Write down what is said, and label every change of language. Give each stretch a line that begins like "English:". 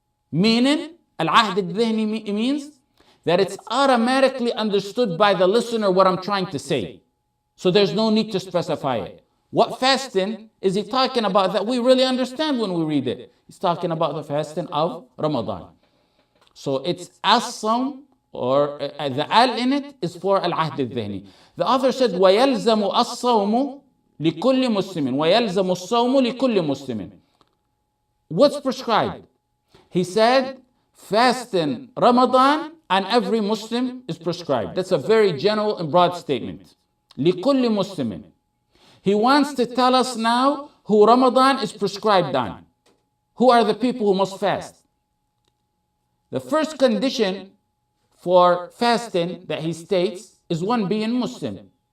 English: Meaning, al-ahd al-dhihni means that it's automatically understood by the listener what I'm trying to say. So there's no need to specify it. What fasting is he talking about that we really understand when we read it? He's talking about the fasting of Ramadan. So it's as-sawm, or the al in it is for al-ahd al-dhihni.
Arabic: The author said, وَيَلْزَمُ الصَّوْمُ لِكُلِّ مُسْلِمٍ وَيَلْزَمُ الصَّوْمُ لِكُلِّ مُسْلِمٍ. What's prescribed? He said
English: fasting Ramadan and every Muslim is prescribed. That's a very general and broad statement.
Arabic: لِكُلِّ مُسْلِمٍ.
English: He wants to tell us now who Ramadan is prescribed on. Who are the people who must fast? The first condition for fasting that he states is one being Muslim.